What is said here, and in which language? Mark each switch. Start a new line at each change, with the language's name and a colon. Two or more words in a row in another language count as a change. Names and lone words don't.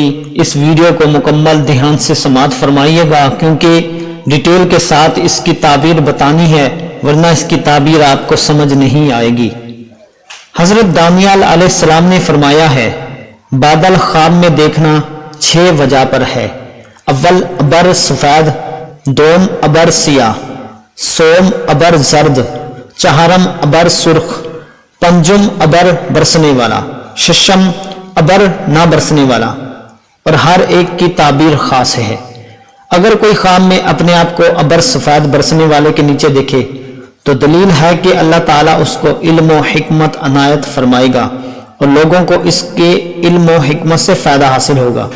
Urdu: اس ویڈیو کو مکمل دھیان سے سماعت فرمائیے گا کیونکہ ڈیٹیل کے ساتھ اس کی تعبیر بتانی ہے، ورنہ اس کی تعبیر آپ کو سمجھ نہیں آئے گی۔ حضرت دانیال علیہ السلام نے فرمایا ہے، بادل خواب میں دیکھنا 6 وجہ پر ہے۔
Persian: اول ابر سفید، دوم ابر سیاہ، سوم ابر زرد، چہارم ابر سرخ، پنجم ابر
Urdu: برسنے والا،
Persian: ششم ابر
Urdu: نہ برسنے والا، اور ہر ایک کی تعبیر خاص ہے۔ اگر کوئی خواب میں اپنے آپ کو ابر سفید برسنے والے کے نیچے دیکھے تو دلیل ہے کہ اللہ تعالیٰ اس کو علم و حکمت عنایت فرمائے گا اور لوگوں کو اس کے علم و حکمت سے فائدہ حاصل ہوگا۔